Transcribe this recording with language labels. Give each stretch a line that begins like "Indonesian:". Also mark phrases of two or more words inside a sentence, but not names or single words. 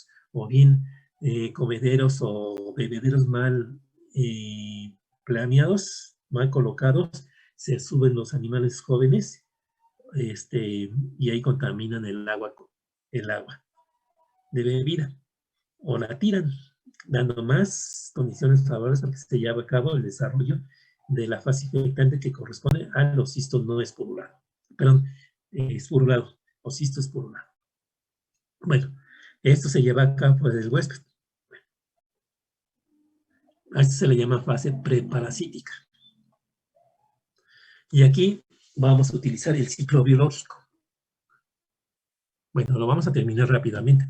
Spanish: O bien comederos o bebederos mal planeados, mal colocados, se suben los animales jóvenes y ahí contaminan el agua de bebida. O la tiran, dando más condiciones favorables para que se lleve a cabo el desarrollo de la fase infectante que corresponde al ocisto no esporulado. Perdón, esporulado, ocisto esporulado. Bueno, esto se lleva a cabo por el huésped. A esto se le llama fase preparasítica. Y aquí vamos a utilizar el ciclo biológico. Bueno, lo vamos a terminar rápidamente.